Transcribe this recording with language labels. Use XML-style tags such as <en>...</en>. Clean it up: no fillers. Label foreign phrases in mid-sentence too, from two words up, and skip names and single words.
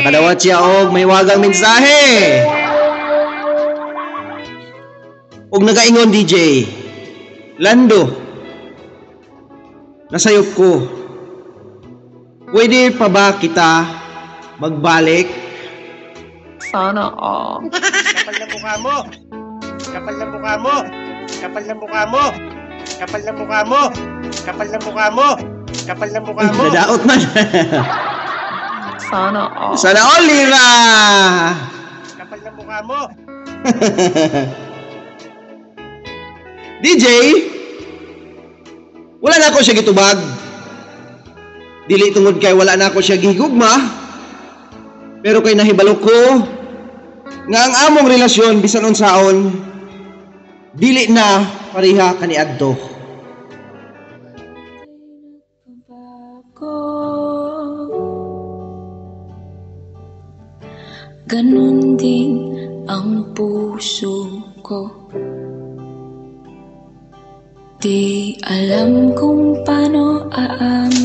<ceb>Nakadawat siya og may wagang mensahe. Og nagaingon DJ, Lando, nasayop ko. Pwede pa ba kita magbalik?</ceb> <en>Sana all.</en> <tl>Kapal na mukha mo. Kapal na mukha mo. Kapal na mukha mo. Kapal na mukha mo. Kapal na mukha mo. Kapal na mukha mo.</tl> <ceb>Nadaot man.</ceb> <en>Sana all. Sana all, Lira!</en> <tl>Kapal na mukha mo.</tl> <ceb>DJ, wala na ako siya gitubag. Dili tungod kay wala na ako siya gihigugma. Pero kay nahibalo ko nga ang among relasyon bisan unsaon dili na pareha kaniadto.</ceb> <tl>Ganon din ang puso ko. Di alam kung paano aamin.</tl>